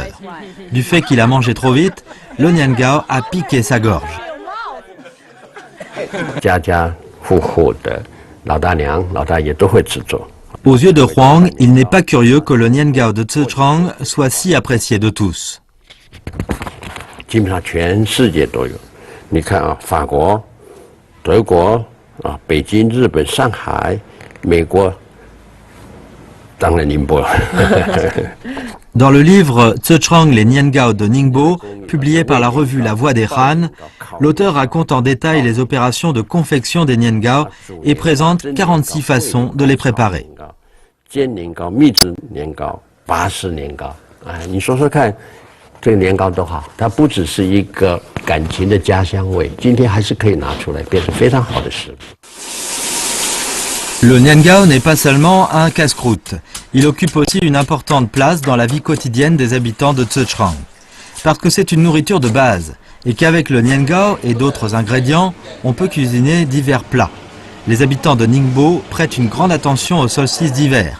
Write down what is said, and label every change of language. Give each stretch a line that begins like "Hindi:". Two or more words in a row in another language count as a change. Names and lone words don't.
French: Du fait qu'il a mangé trop vite, le Niengao a piqué sa gorge. Aux yeux de Huang, il n'est pas curieux que le Niengao de Zhejiang soit si apprécié de tous.
Chinese: 基本上全世界都有，你看啊，法国、德国啊，北京、日本、上海、美国，当然宁波。
French: Dans le livre Zhejiang les Niengao de Ningbo, publié par la revue La Voix des Han, l'auteur raconte en détail les opérations de confection des Niengao et présente 46 façons de les préparer.
Chinese: 煎年糕、蜜制年糕、拔丝年糕，哎，你说说看。这个年糕多好，它不只是一个感情的家乡味，今天还是可以拿出来变成非常好的食物。
French: Le Niengao n'est pas seulement un casse-croûte, il occupe aussi une importante place dans la vie quotidienne des habitants de Zhejiang. Parce que c'est une nourriture de base, et qu'avec le Niengao et d'autres ingrédients, on peut cuisiner divers plats. Les habitants de Ningbo prêtent une grande attention au solstice d'hiver.